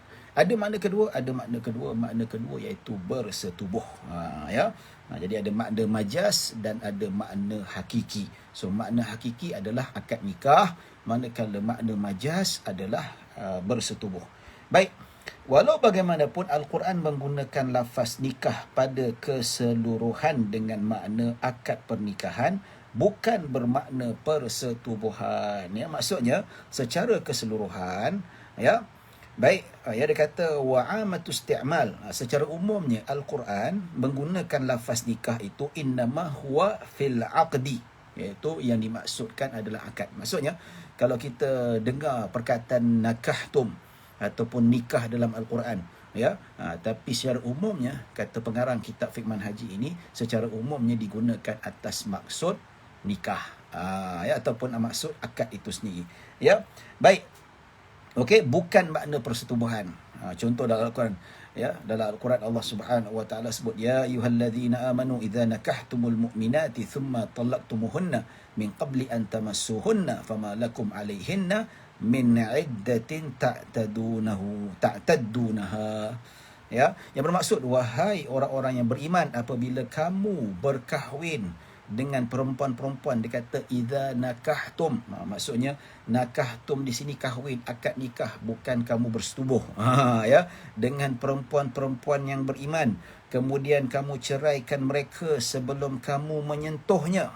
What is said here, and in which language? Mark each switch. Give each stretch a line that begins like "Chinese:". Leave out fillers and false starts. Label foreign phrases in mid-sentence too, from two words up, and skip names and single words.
Malay: Ada makna kedua, makna kedua iaitu bersetubuh. Ya. Jadi ada makna majas dan ada makna hakiki. So makna hakiki adalah akad nikah, manakala makna majas adalah bersetubuh. Baik, walau bagaimanapun Al-Quran menggunakan lafaz nikah pada keseluruhan dengan makna akad pernikahan, bukan bermakna persetubuhan. Ya, maksudnya secara keseluruhan, ya. Baik, ya, dia kata
Arabic: وعامة استعمال.
Malay: Secara umumnya Al-Quran menggunakan lafaz nikah itu
Arabic: إنما هو في العقد,
Malay: iaitu yang dimaksudkan adalah akad. Maksudnya kalau kita dengar perkataan nakahtum ataupun nikah dalam Al-Quran, ya, tapi secara umumnya kata pengarang kitab fiqh manhaji ini secara umumnya digunakan atas maksud nikah, ya, ataupun maksud akad itu sendiri. Ya, baik. Okey, bukan makna persetubuhan. Contoh dalam Al-Quran, ya, dalam Al-Quran Allah
Arabic: سبحانه وتعالى
Malay: sebut
Arabic: يا أيها الذين آمنوا إذا نكحتم المؤمنات ثم طلقتموهن من قبل أن تمسوهن فما لكم عليهن من عدة تعتدونها.
Malay: Ya, yang bermaksud wahai orang-orang yang beriman, apabila kamu berkahwin dengan perempuan-perempuan, dia kata
Arabic: إذا نكحتم.
Malay: Maksudnya nakahtum di sini kahwin, akad nikah, bukan kamu bersetubuh. Ya, dengan perempuan-perempuan yang beriman, kemudian kamu ceraikan mereka sebelum kamu menyentuhnya.